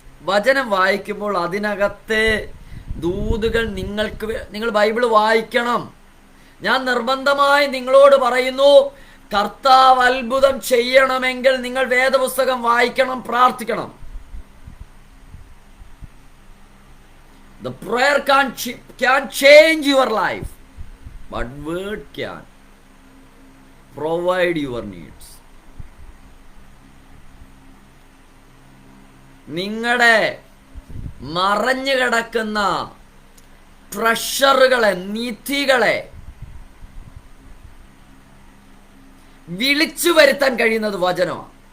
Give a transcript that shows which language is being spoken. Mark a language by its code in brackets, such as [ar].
[ml] വചനം വായിക്കുമ്പോൾ അതിനകത്തെ ദൂതുകൾ നിങ്ങൾ ബൈബിള് വായിക്കണം. ഞാൻ നിർബന്ധമായി നിങ്ങളോട് പറയുന്നു, കർത്താവ് അത്ഭുതം ചെയ്യണമെങ്കിൽ നിങ്ങൾ വേദപുസ്തകം വായിക്കണം, പ്രാർത്ഥിക്കണം. [en] The prayer can change your life, but word can provide your needs. [ml] നിങ്ങളുടെ മറഞ്ഞു കിടക്കുന്ന ട്രഷറുകളെ, നിധികളെ വിളിച്ചു വരുത്താൻ കഴിയുന്നത് വചനമാണ്.